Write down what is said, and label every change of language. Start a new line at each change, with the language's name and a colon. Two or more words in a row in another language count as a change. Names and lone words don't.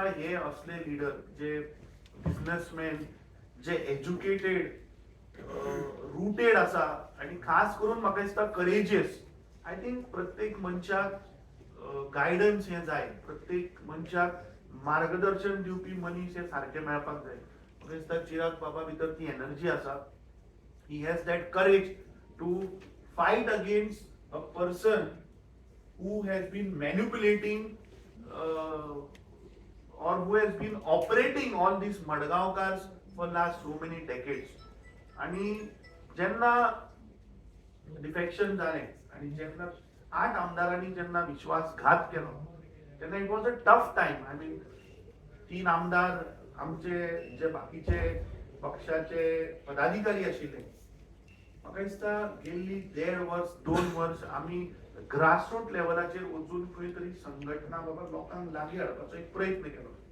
Konkani: हे असले लिडर जे बिझनेसमॅन जे
English: educated rooted
Konkani: आसा आनी खास करून म्हाका दिसता
English: courageous I थिंक
Konkani: प्रत्येक मनशाक गायडन्स हे जाय प्रत्येक मनशाक मार्गदर्शन दिवपी मनीस हे सारखे मेळपाक जाय म्हाका दिसता चिराग बाबा भितर ती एनर्जी आसा
English: he has that courage to fight against a person who has been manipulating or who has been operating all these Madgavkars for last so many decades.
Konkani: आणि जेन्ना डिफेक्शन जालें आणि जेन्ना 8 आमदारांनी जेन्ना विश्वासघात केलो तेन्ना
English: it was a tough time I mean
Konkani: 3 आमदार आमचे जे बाकीचे पक्षाचे पदाधिकारी आशिल्ले म्हाका दिसता गेल्ली 1.5 वर्स 2 वर्स आमी ग्रासरूट लेवलाचेर वचून खंय तरी संघटना बाबा लोकांक लागीं हाडपाचो एक प्रयत्न केलो